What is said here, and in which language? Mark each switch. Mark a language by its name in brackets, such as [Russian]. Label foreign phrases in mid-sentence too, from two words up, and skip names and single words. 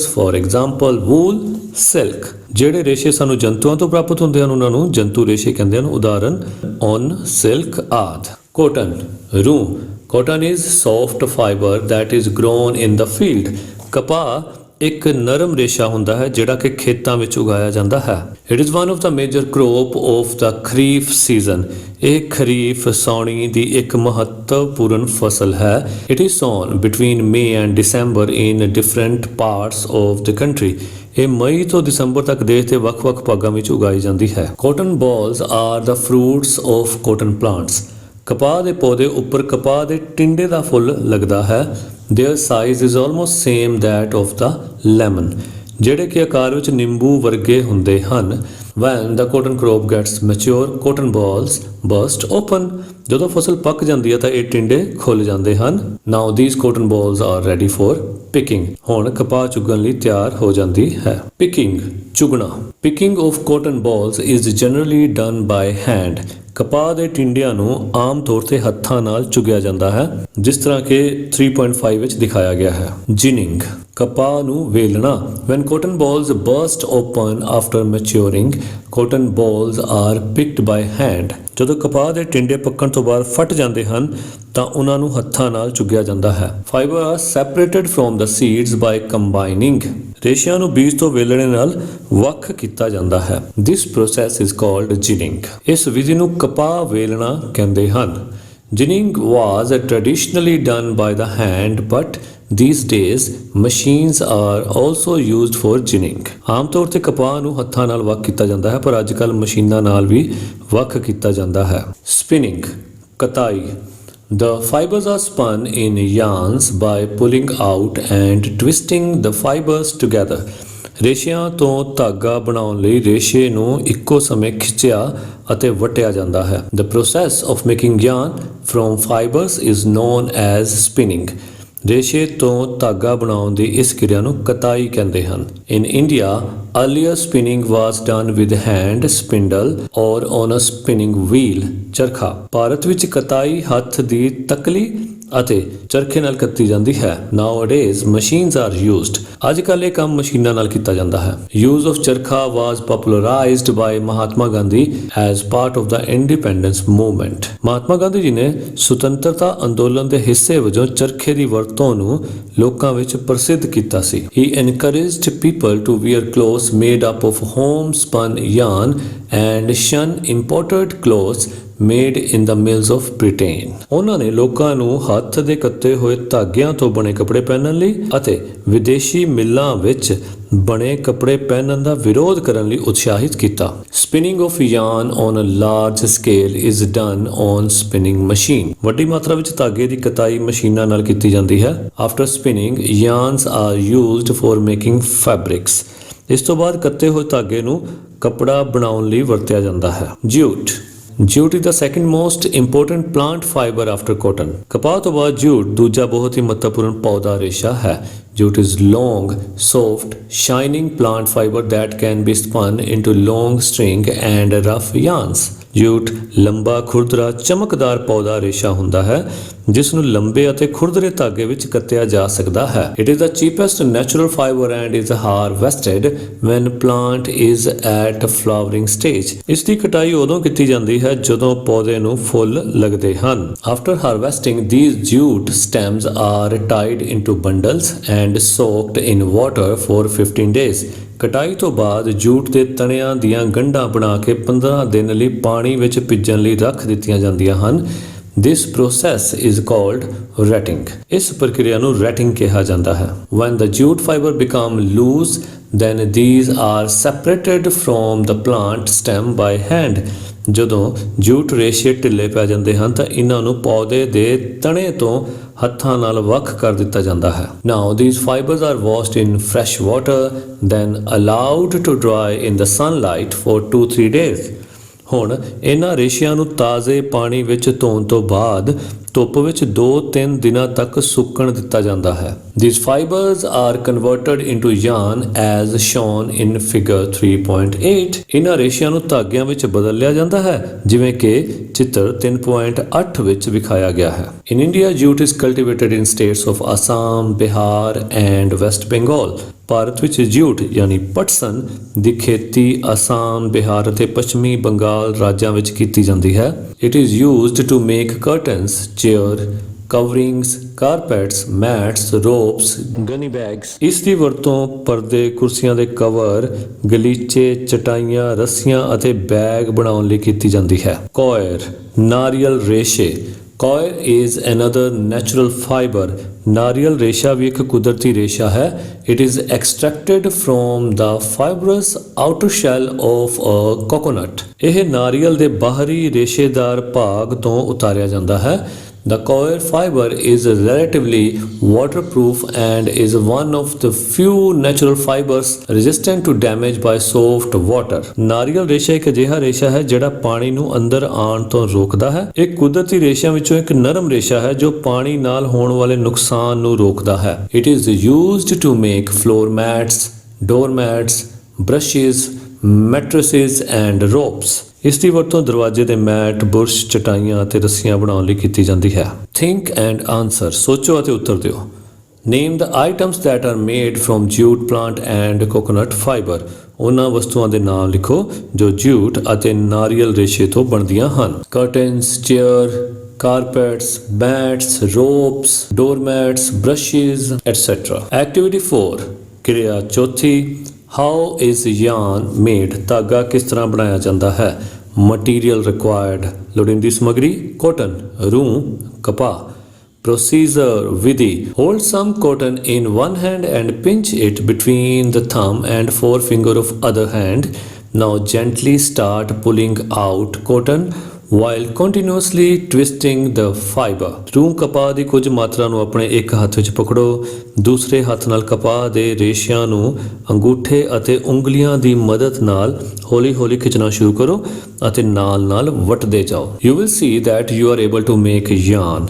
[English] For example, wool, silk. [Punjabi] ਜਿਹੜੇ ਰੇਸ਼ੇ ਸਾਨੂੰ ਜੰਤੂਆਂ ਤੋਂ ਪ੍ਰਾਪਤ ਹੁੰਦੇ ਹਨ ਉਹਨਾਂ ਨੂੰ ਜੰਤੂ ਰੇਸ਼ੇ ਕਹਿੰਦੇ ਹਨ। ਉਦਾਹਰਨ ਉੱਨ, ਸਿਲਕ ਆਦਿ। Cotton, ਰੂੰ. [English] Cotton is soft fiber that is grown in the field. [Punjabi] ਕਪਾਹ ਇੱਕ ਨਰਮ ਰੇਸ਼ਾ ਹੁੰਦਾ ਹੈ ਜਿਹੜਾ ਕਿ ਖੇਤਾਂ ਵਿੱਚ ਉਗਾਇਆ ਜਾਂਦਾ ਹੈ। [English] It is one of the major crop of the Kharif season. [Punjabi] ਇਹ ਖਰੀਫ ਸਾਉਣੀ ਦੀ ਇੱਕ ਮਹੱਤਵਪੂਰਨ ਫਸਲ ਹੈ। [English] It is sown between May and December in different parts of the country. [Punjabi] ਇਹ ਮਈ ਤੋਂ ਦਸੰਬਰ ਤੱਕ ਦੇਸ਼ ਦੇ ਵੱਖ-ਵੱਖ ਭਾਗਾਂ ਵਿੱਚ ਉਗਾਈ ਜਾਂਦੀ ਹੈ। [English] Cotton balls are the fruits of cotton plants. [Punjabi] ਕਪਾਹ ਦੇ ਪੌਦੇ ਉੱਪਰ ਕਪਾਹ ਦੇ ਟਿੰਡੇ ਦਾ ਫੁੱਲ ਲੱਗਦਾ ਹੈ। [English] Their size is almost same that of the lemon. [Punjabi] ਜਿਹੜੇ ਕਿ ਆਕਾਰ ਵਿੱਚ ਨਿੰਬੂ ਵਰਗੇ ਹੁੰਦੇ ਹਨ। [English] When the cotton crop gets mature, cotton balls burst open. [Punjabi] ਜਦੋਂ ਫਸਲ ਪੱਕ ਜਾਂਦੀ ਹੈ ਤਾਂ ਇਹ ਟਿੰਡੇ ਖੁੱਲ ਜਾਂਦੇ ਹਨ। [English] Now these cotton balls are ready for picking. [Punjabi] ਹੁਣ ਕਪਾਹ ਚੁਗਣ ਲਈ ਤਿਆਰ ਹੋ ਜਾਂਦੀ ਹੈ। Picking, ਚੁਗਣਾ। [English] Picking of cotton balls is generally done by hand. [Punjabi] ਕਪਾਹ ਦੇ ਟਿੰਡਿਆਂ ਨੂੰ ਆਮ ਤੌਰ ਤੇ ਹੱਥਾਂ ਨਾਲ ਚੁਗਿਆ ਜਾਂਦਾ ਹੈ ਜਿਸ ਤਰ੍ਹਾਂ ਕਿ 3.5 ਵਿੱਚ ਦਿਖਾਇਆ ਗਿਆ ਹੈ। Ginning, ਕਪਾਹ ਨੂੰ ਵੇਲਣਾ। [English] When cotton balls burst open after maturing, cotton balls are picked by hand. [Punjabi] ਜਦੋਂ ਕਪਾਹ ਦੇ ਟਿੰਡੇ ਪੱਕਣ ਤੋਂ ਬਾਅਦ ਫਟ ਜਾਂਦੇ ਹਨ ਤਾਂ ਉਹਨਾਂ ਨੂੰ ਹੱਥਾਂ ਨਾਲ ਚੁਗਿਆ ਜਾਂਦਾ ਹੈ। [English] Fiber are separated from the seeds by combining. [Punjabi] ਰੇਸ਼ਿਆਂ ਨੂੰ ਬੀਜ ਤੋਂ ਵੇਲਣੇ ਨਾਲ ਵੱਖ ਕੀਤਾ ਜਾਂਦਾ ਹੈ। [English] This process is called ginning. [Punjabi] ਇਸ ਵਿਧੀ ਨੂੰ ਕਪਾਹ ਵੇਲਣਾ ਕਹਿੰਦੇ ਹਨ। [English] Ginning was traditionally done by the hand, but these days machines are also used for ginning. [Punjabi] ਆਮ ਤੌਰ ਤੇ ਕਪਾਹ ਨੂੰ ਹੱਥਾਂ ਨਾਲ ਵੱਖ ਕੀਤਾ ਜਾਂਦਾ ਹੈ ਪਰ ਅੱਜ ਕੱਲ੍ਹ ਮਸ਼ੀਨਾਂ ਨਾਲ ਵੀ ਵੱਖ ਕੀਤਾ ਜਾਂਦਾ ਹੈ। [English] Spinning, ਕਤਾਈ The fibers are spun in yarns by pulling out and twisting the fibers together. [Punjabi] ਰੇਸ਼ਿਆਂ ਤੋਂ ਧਾਗਾ ਬਣਾਉਣ ਲਈ ਰੇਸ਼ੇ ਨੂੰ ਇੱਕੋ ਸਮੇਂ ਖਿੱਚਿਆ ਅਤੇ ਵੱਟਿਆ ਜਾਂਦਾ ਹੈ। [English] The process of making yarn from fibers is known as spinning. [Punjabi] ਰੇਸ਼ੇ ਤੋਂ ਧਾਗਾ ਬਣਾਉਣ ਦੀ ਇਸ ਕਿਰਿਆ ਨੂੰ ਕਤਾਈ ਕਹਿੰਦੇ ਹਨ। [English] In India, earlier spinning was done with hand spindle or on a spinning wheel, ਚਰਖਾ। [Punjabi] ਭਾਰਤ ਵਿੱਚ ਕਤਾਈ ਹੱਥ ਦੀ ਤਕਲੀ ਅਤੇ ਚਰਖੇ ਨਾਲ ਕੀਤੀ ਜਾਂਦੀ ਹੈ। [English] Nowadays, machines are used. [Punjabi] ਅੱਜ ਕੱਲ੍ਹ ਇਹ ਕੰਮ ਮਸ਼ੀਨਾਂ ਨਾਲ ਕੀਤਾ ਜਾਂਦਾ ਹੈ। [English] Use of ਚਰਖਾ was popularized by Mahatma Gandhi as part of the independence movement. [Punjabi] ਮਹਾਤਮਾ ਗਾਂਧੀ ਜੀ ਨੇ ਸੁਤੰਤਰਤਾ ਅੰਦੋਲਨ ਦੇ ਹਿੱਸੇ ਵਜੋਂ ਚਰਖੇ ਦੀ ਵਰਤੋਂ ਨੂੰ ਲੋਕਾਂ ਵਿੱਚ ਪ੍ਰਸਿੱਧ ਕੀਤਾ ਸੀ। [English] He encouraged people to wear clothes made up of home-spun yarn and shun imported clothes made in the mills of Britain. [Punjabi] ਉਹਨਾਂ ਨੇ ਲੋਕਾਂ ਨੂੰ ਹੱਥ ਦੇ ਕੱਤੇ ਹੋਏ ਧਾਗਿਆਂ ਤੋਂ ਬਣੇ ਕੱਪੜੇ ਪਹਿਨਣ ਲਈ ਅਤੇ ਵਿਦੇਸ਼ੀ ਮਿੱਲਾਂ ਵਿੱਚ ਬਣੇ ਕੱਪੜੇ ਪਹਿਨਣ ਦਾ ਵਿਰੋਧ ਕਰਨ ਲਈ ਉਤਸ਼ਾਹਿਤ ਕੀਤਾ। [English] Spinning of yarn on a large scale is done on spinning machine. [Punjabi] ਵੱਡੀ ਮਾਤਰਾ ਵਿੱਚ ਧਾਗੇ ਦੀ ਕਤਾਈ ਮਸ਼ੀਨਾਂ ਨਾਲ ਕੀਤੀ ਜਾਂਦੀ ਹੈ। [English] After spinning, yarns are used for making fabrics. [Punjabi] ਇਸ ਤੋਂ ਬਾਅਦ ਕੱਤੇ ਹੋਏ ਧਾਗੇ ਨੂੰ ਕੱਪੜਾ ਬਣਾਉਣ ਲਈ ਵਰਤਿਆ ਜਾਂਦਾ ਹੈ। [English] Jute Jute is the second most important plant fiber after cotton. [Punjabi] ਕਪਾਹ ਤੋਂ ਬਾਅਦ jute ਦੂਜਾ ਬਹੁਤ ਹੀ ਮਹੱਤਵਪੂਰਨ ਪੌਦਾ ਰੇਸ਼ਾ ਹੈ। [English] Jute is long, soft, shining plant fiber that can be spun into long string and rough yarns. [Punjabi] Jute ਲੰਬਾ ਖੁਰਦਰਾ ਚਮਕਦਾਰ ਪੌਦਾ ਰੇਸ਼ਾ ਹੁੰਦਾ ਹੈ ਜਿਸ ਨੂੰ ਲੰਬੇ ਅਤੇ ਖੁਰਦਰੇ ਧਾਗੇ ਵਿੱਚ ਕੱਤਿਆ ਜਾ ਸਕਦਾ ਹੈ। [English] It is the cheapest natural fiber and is harvested when plant is at flowering stage. [Punjabi] ਇਸ ਦੀ ਕਟਾਈ ਉਦੋਂ ਕੀਤੀ ਜਾਂਦੀ ਹੈ ਜਦੋਂ ਪੌਦੇ ਨੂੰ ਫੁੱਲ ਲੱਗਦੇ ਹਨ। [English] After harvesting, these jute stems are tied into bundles and soaked in water for 15 days. [Punjabi] ਕਟਾਈ ਤੋਂ ਬਾਅਦ ਜੂਟ ਦੇ ਤਣਿਆਂ ਦੀਆਂ ਗੰਢਾਂ ਬਣਾ ਕੇ 15 ਦਿਨ ਲਈ ਪਾਣੀ ਵਿੱਚ ਭਿੱਜਣ ਲਈ ਰੱਖ ਦਿੱਤੀਆਂ ਜਾਂਦੀਆਂ ਹਨ। [English] This process is called retting. [Punjabi] ਇਸ ਪ੍ਰਕਿਰਿਆ ਨੂੰ retting ਕਿਹਾ ਜਾਂਦਾ ਹੈ। [English] When the jute fiber become loose, then these are separated from the plant stem by hand. [Punjabi] ਜਦੋਂ ਜੂਟ ਰੇਸ਼ੇ ਢਿੱਲੇ ਪੈ ਜਾਂਦੇ ਹਨ ਤਾਂ ਇਹਨਾਂ ਨੂੰ ਪੌਦੇ ਦੇ ਤਣੇ ਤੋਂ ਹੱਥਾਂ ਨਾਲ ਵੱਖ ਕਰ ਦਿੱਤਾ ਜਾਂਦਾ ਹੈ। [English] Now these fibers are washed in fresh water, then allowed to dry in the sunlight for 2-3 days. [Punjabi] ਹੁਣ ਇਹਨਾਂ ਰੇਸ਼ਿਆਂ ਨੂੰ ਤਾਜ਼ੇ ਪਾਣੀ ਵਿੱਚ ਧੋਣ ਤੋਂ ਬਾਅਦ ਧੁੱਪ ਵਿੱਚ 2-3 ਦਿਨਾਂ ਤੱਕ ਸੁੱਕਣ ਦਿੱਤਾ ਜਾਂਦਾ ਹੈ। [English] These fibers are converted into yarn as shown in figure 3.8. [Punjabi] ਇਹਨਾਂ ਰੇਸ਼ਿਆਂ ਨੂੰ ਧਾਗਿਆਂ ਵਿੱਚ ਬਦਲ ਲਿਆ ਜਾਂਦਾ ਹੈ ਜਿਵੇਂ ਕਿ ਚਿੱਤਰ 3.8 ਵਿੱਚ ਵਿਖਾਇਆ ਗਿਆ ਹੈ। [English] In India, jute is cultivated in states of Assam, Bihar and West Bengal. [Punjabi] ਭਾਰਤ ਵਿੱਚ ਜੂਟ ਯਾਨੀ ਪਟਸਨ ਦੀ ਖੇਤੀ ਅਸਾਮ, ਬਿਹਾਰ ਅਤੇ ਪੱਛਮੀ ਬੰਗਾਲ ਰਾਜਾਂ ਵਿੱਚ ਕੀਤੀ ਜਾਂਦੀ ਹੈ। [English] It is used to make curtains, chair, coverings, carpets, mats, ropes, gunny bags. [Punjabi] ਇਸ ਦੀ ਵਰਤੋਂ ਪਰਦੇ, ਕੁਰਸੀਆਂ ਦੇ ਕਵਰ, ਗਲੀਚੇ, ਚਟਾਈਆਂ, ਰੱਸੀਆਂ ਅਤੇ ਬੈਗ ਬਣਾਉਣ ਲਈ ਕੀਤੀ ਜਾਂਦੀ ਹੈ। ਕੋਇਰ ਨਾਰੀਅਲ ਰੇਸ਼ੇ [English] Coir is another natural fiber. [Punjabi] ਨਾਰੀਅਲ ਰੇਸ਼ਾ ਵੀ ਇੱਕ ਕੁਦਰਤੀ ਰੇਸ਼ਾ ਹੈ। [English] It is extracted from the fibrous outer shell of a coconut. [Punjabi] ਇਹ ਨਾਰੀਅਲ ਦੇ ਬਾਹਰੀ ਰੇਸ਼ੇਦਾਰ ਭਾਗ ਤੋਂ ਉਤਾਰਿਆ ਜਾਂਦਾ ਹੈ। [English] The coir fiber is relatively waterproof and is one of the few natural fibers resistant to damage by soft water. [Punjabi] ਨਾਰੀਅਲ ਰੇਸ਼ਾ ਇੱਕ ਅਜਿਹਾ ਰੇਸ਼ਾ ਹੈ ਜਿਹੜਾ ਪਾਣੀ ਨੂੰ ਅੰਦਰ ਆਉਣ ਤੋਂ ਰੋਕਦਾ ਹੈ। ਇਹ ਕੁਦਰਤੀ ਰੇਸ਼ਿਆਂ ਵਿੱਚੋਂ ਇੱਕ ਨਰਮ ਰੇਸ਼ਾ ਹੈ ਜੋ ਪਾਣੀ ਨਾਲ ਹੋਣ ਵਾਲੇ ਨੁਕਸਾਨ ਨੂੰ ਰੋਕਦਾ ਹੈ। [English] It is used to make floor mats, door mats, brushes, mattresses and ropes. [Punjabi] ਇਸ ਦੀ ਵਰਤੋਂ ਦਰਵਾਜ਼ੇ ਦੇ ਮੈਟ, ਬੁਰਸ਼, ਚਟਾਈਆਂ ਅਤੇ ਰੱਸੀਆਂ ਬਣਾਉਣ ਲਈ ਕੀਤੀ ਜਾਂਦੀ ਹੈ। [English] Think and answer. [Punjabi] ਸੋਚੋ ਅਤੇ ਉੱਤਰ ਦਿਓ। [English] Name the items that are made from jute plant and coconut fiber. [Punjabi] ਉਹਨਾਂ ਵਸਤੂਆਂ ਦੇ ਨਾਮ ਲਿਖੋ ਜੋ ਜੂਟ ਅਤੇ ਨਾਰੀਅਲ ਰੇਸ਼ੇ ਤੋਂ ਬਣਦੀਆਂ ਹਨ। [English] Curtains, chair, carpets, mats, ropes, doormats, brushes, etc. Activity 4. [Punjabi] ਕਿਰਿਆ ਚੌਥੀ [English] How is yarn made? [Punjabi] ਧਾਗਾ ਕਿਸ ਤਰ੍ਹਾਂ ਬਣਾਇਆ ਜਾਂਦਾ ਹੈ। [English] Material required. [Punjabi] ਲੋੜੀਂਦੀ ਸਮੱਗਰੀ cotton, ਰੂੰ, ਕਪਾਹ। [English] Procedure ਵਿਧੀ Hold some cotton in one hand and pinch it between the thumb and forefinger of other hand. Now gently start pulling out cotton while continuously twisting the fiber। [Punjabi] ਰੂੰ ਕਪਾਹ ਦੀ ਕੁਝ ਮਾਤਰਾ ਨੂੰ ਆਪਣੇ ਇੱਕ ਹੱਥ ਵਿੱਚ ਪਕੜੋ, ਦੂਸਰੇ ਹੱਥ ਨਾਲ ਕਪਾਹ ਦੇ ਰੇਸ਼ਿਆਂ ਨੂੰ ਅੰਗੂਠੇ ਅਤੇ ਉਂਗਲੀਆਂ ਦੀ ਮਦਦ ਨਾਲ ਹੌਲੀ-ਹੌਲੀ ਖਿੱਚਣਾ ਸ਼ੁਰੂ ਕਰੋ ਅਤੇ ਨਾਲ-ਨਾਲ ਵੱਟਦੇ ਜਾਓ। [English] You will see that you are able to make yarn।